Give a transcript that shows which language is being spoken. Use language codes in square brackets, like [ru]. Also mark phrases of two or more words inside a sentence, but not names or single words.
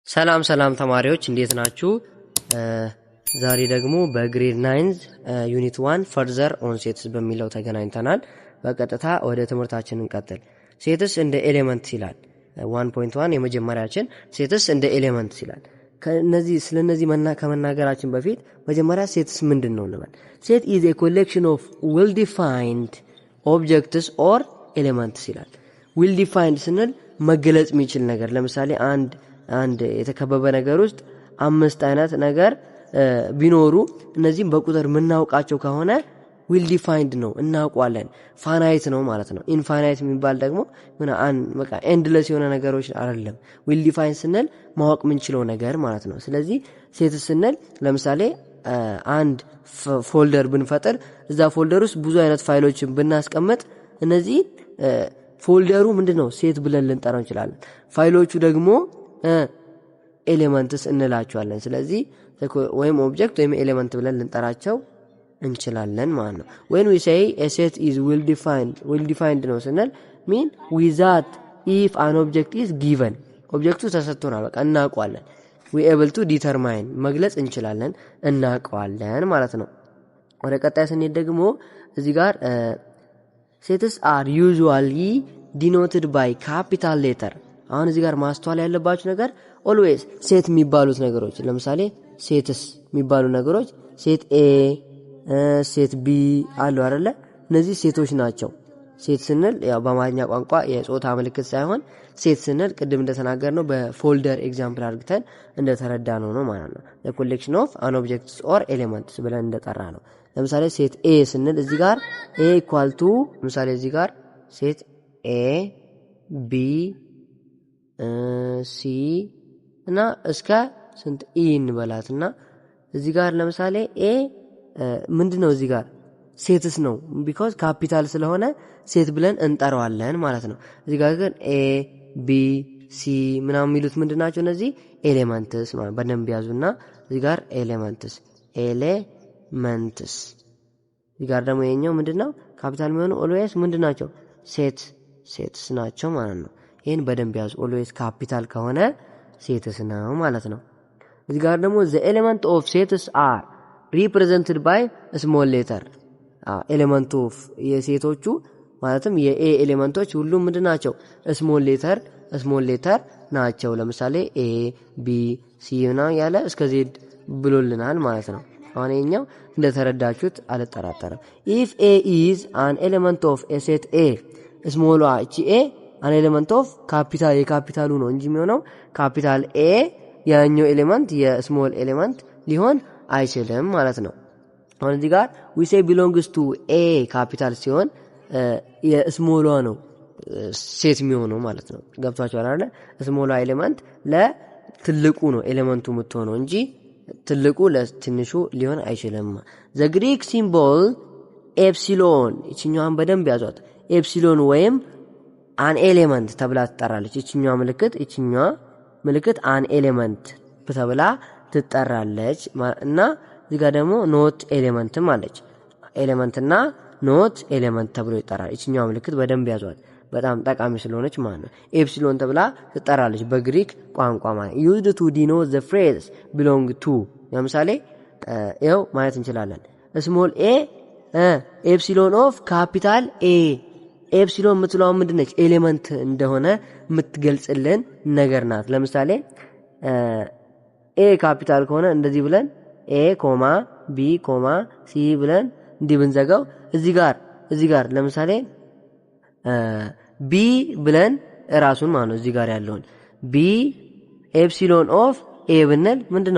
[am] ሰላም ተማሪዎች እንዴት ናችሁ? ዛሬ ደግሞ በግሬድ 9 ዩኒት 1 [en] further on sets [am] በሚለው ተገናኝተናል። በቀጥታ ወደ ትምህርታችን እንቀጥል። ሴትስ እንደ ኤሌመንት ይላል 1.1 የመጀመሪያችን ሴትስ እንደ ኤሌመንት ይላል። ስለነዚህ ከመናገራችን በፊት መጀመሪያ ሴትስ ምንድነው እንበል። [en] set is a collection of well defined objects or elements [am] ይላል። [en] well defined [am] ስንል መገለጽ የሚችል ነገር፣ ለምሳሌ አንድ የተከበበ ነገር ውስጥ 5 አይነት ነገር ቢኖሩ እነዚህም በቁጥር ምናውቃቸው ከሆነ [en] will defined [am] ነው፣ እናውቀዋለን። ፋናይት ነው ማለት ነው። ኢንፋናይት የሚባል ደግሞ በቃ ኤንድለስ የሆነ ነገሮች አይደለም። [en] will defined [am] ስንል ማወቅ ምንችለው ነገር ማለት ነው። ስለዚህ ሴት ስንል ለምሳሌ አንድ ፎልደር ብንፈጥር እዛ ፎልደር ውስጥ ብዙ አይነት ፋይሎችን ብናስቀምጥ እነዚህ ፎልደሩ ምንድነው ሴት ብለን ልንጠራው እንችላለን። ፋይሎቹ ደግሞ ኤሌመንትስ እንላቸዋለን። ስለዚህ ወይም ኦብጀክት ወይም ኤሌመንት ብለን ልንጠራቸው እንችላለን ማለት ነው። [en] when we say a set is well defined [am] ነው ስንል [en] mean without if an object is given [am] ኦብጀክቱ ተሰጥቶናል፣ በቃ እናውቀዋለን። [en] we able to determine [am] መግለጽ እንችላለን፣ እናውቀዋለን ማለት ነው። ወደ ቀጣይ ስንሄድ ደግሞ እዚህ ጋር [en] sets are usually denoted by capital letter። [am] አሁን እዚህ ጋር ማስተዋል ያለባችሁ ነገር always ሴት የሚባሉት ነገሮች፣ ለምሳሌ ሴትስ የሚባሉ ነገሮች [en] set A set B [am] አሉ አይደለ? እነዚህ ሴቶች ናቸው። ሴት ስንል ያው በአማርኛ ቋንቋ የጾታ ምልክት ሳይሆን ሴት ስንል ቅድም እንደተናገርነው በፎልደር ኤግዛምፕል አድርገን እንደተረዳነው ነው ማለት ነው። [en] the collection of an objects or elements [am] ብለን እንደጠራ ነው። ለምሳሌ [en] set A [am] ስንል እዚህ ጋር [en] a equal to [am] ለምሳሌ እዚህ ጋር [en] set A B [am] ሲ እና እስከ ስንት ኢ እንበላትና እዚህ ጋር ለምሳሌ ኤ ምንድነው እዚህ ጋር ሴትስ ነው because ካፒታል ስለሆነ ሴት ብለን እንጠራዋለን ማለት ነው። እዚህ ጋር ግን [en] A B C [am] ምናምን የሚሉት ምንድናቸው? እነዚህ ኤሌመንትስ ማለት በደንብ ያዙና እዚህ ጋር ኤሌመንትስ እዚህ ጋር ደግሞ የኛው ምንድነው ካፒታል የሚሆኑ ኦልዌይስ ምንድናቸው? ሴትስ ናቸው ማለት ነው። ይሄን በደንብ ያዙ። [en] always capital [am] ከሆነ ሴትስ ነው ማለት ነው። እዚህ ጋር ደግሞ [en] the element of sets are represented by a small letter። element of [am] የሴቶቹ ማለትም የኤ ኤሌመንቶች ሁሉም ምንድናቸው? [en] small letter [am] ናቸው። ለምሳሌ [en] A B C [am] እና ያለ እስከ ዜድ ብሎልናል ማለት ነው። አሁን የኛው እንደተረዳችሁት አልጠራጠርም። [en] if a is an element of a set a [am] ስሞሏ እቺ ኤ [en] an element of [am] ካፒታል የካፒታሉ ነው እንጂ የሚሆነው [en] capital A [am] ያኛው ኤሌመንት የስሞል ኤሌመንት ሊሆን አይችልም ማለት ነው። አሁን እዚህ ጋር [en] we say belongs to a [am] ካፒታል ሲሆን የስሞሏ ነው ሴት የሚሆነው ማለት ነው። ገብቷችኋል አይደል? ስሞሏ ኤሌመንት ለትልቁ ነው ኤሌመንቱ የምትሆነው እንጂ ትልቁ ለትንሹ ሊሆን አይችልም። [en] the Greek symbol epsilon [am] እቺኛዋን በደንብ ያዟት። ኤፕሲሎን ወይም [en] an element [am] ተብላ ትጠራለች። እቺኛዋ ምልክት [en] an element [am] ተብላ ትጠራለች እና እዚህ ጋር ደግሞ [en] not element [am] አለች። ኤሌመንት እና [en] not element [am] ተብሎ ይጠራል። እቺኛዋ ምልክት በደንብ ያዟት፣ በጣም ጠቃሚ ስለሆነች ማለት ነው። ኤፕሲሎን ተብላ ትጠራለች በግሪክ ቋንቋ ማለት [en] used to denote the phrase belong to። [am] ለምሳሌ ይኸው ማየት እንችላለን። [en] small A epsilon of capital A። [am] ኤፕሲሎን የምትለው ምንድነች? ኤሌመንት እንደሆነ የምትገልጽልን ነገር ናት። ለምሳሌ ኤ ካፒታል ከሆነ እንደዚህ ብለን [en] A comma B comma C [am] ብለን እንዲህ ብንዘጋው እዚህ ጋር ለምሳሌ ቢ ብለን ራሱን ማለት ነው እዚህ ጋር ያለውን [en] B epsilon of A [am] ብንል ምንድነው?